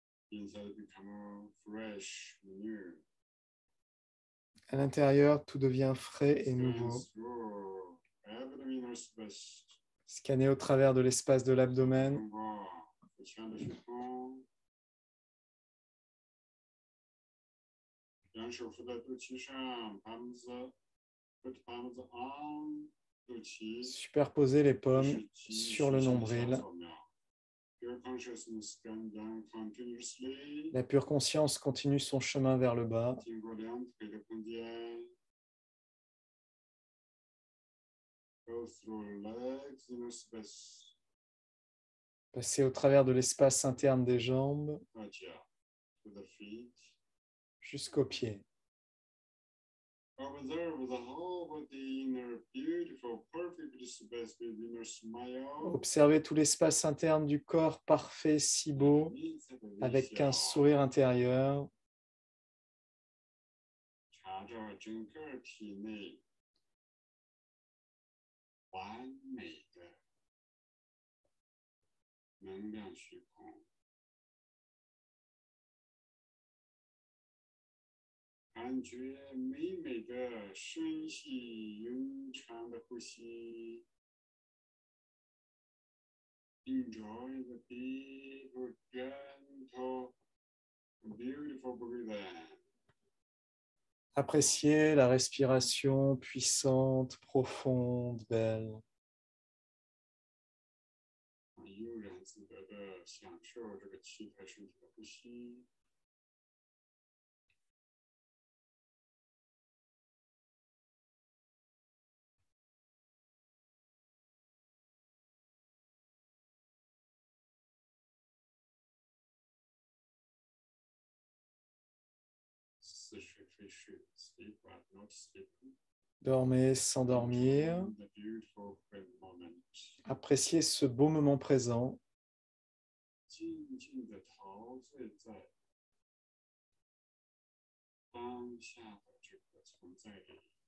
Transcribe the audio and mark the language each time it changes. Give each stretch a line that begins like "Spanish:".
English: Inside become fresh, new.
French: À l'intérieur, tout devient frais et nouveau.
English: Scan through abdominal space.
French: Scanner au travers de l'espace de l'abdomen.
Chinese: 通过腹腔的虚空，两手扶在肚脐上，
English: palms put palms on
Chinese: 肚脐。
French: Superposer les pommes sur le nombril.
English: Pure consciousness scan down continuously.
French: La pure conscience continue son chemin vers le bas.
Chinese: 经过两腿的空间。
English: Go through legs, inner space.
French: Passer au travers de l'espace interne des jambes
English: To the feet.
French: jusqu'aux pieds.
English: Observe the whole body inner beautiful, perfect space with inner smile.
French: Observez tout l'espace interne du corps parfait, si beau, avec un sourire intérieur.
Chinese: 查找整个体内完美的能量虚空，感觉美美的深细悠长的呼吸。
English: Enjoy the deep, gentle, beautiful breathing.
French: Appréciez la respiration puissante, profonde, belle.
Chinese: 悠然自得的享受这个气态身体的呼吸。似睡非睡 ，
English: sleep but not sleeping.
French: Dormez sans dormir.
English: The beautiful moment.
French: Appréciez ce beau moment présent.
Chinese: 静静的陶醉在当下的这个存在里。